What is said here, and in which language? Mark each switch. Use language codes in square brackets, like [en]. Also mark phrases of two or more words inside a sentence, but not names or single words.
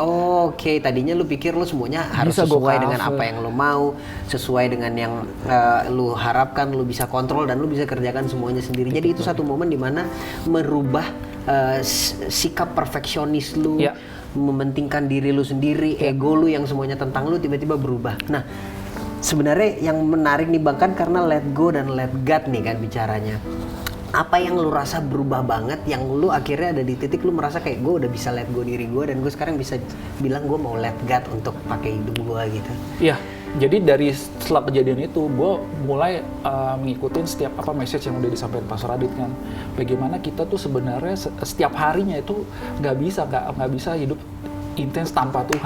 [id] Oke, tadinya lu pikir lu semuanya harus sesuai dengan apa yang lu mau, sesuai dengan yang lu harapkan, lu bisa kontrol dan lu bisa kerjakan semuanya sendiri. Jadi itu satu momen dimana merubah sikap perfeksionis lu. Mementingkan diri lu sendiri, ego lu yang semuanya tentang lu tiba-tiba berubah. Nah, sebenarnya yang menarik nih Bang, kan karena [en] let go [id] dan [en] let God [id] nih kan bicaranya. apa yang lu rasa berubah banget, yang lu akhirnya ada di titik lu merasa kayak gue udah bisa [en] let go [id] diri gue dan gue sekarang bisa bilang gue mau [en] let God [id] untuk pakai hidup gue gitu. Iya, jadi dari setelah kejadian itu gue mulai mengikutin setiap apa message yang udah disampaikan Pastor Radit kan. Bagaimana kita tuh sebenarnya setiap harinya itu nggak bisa hidup intens tanpa Tuhan.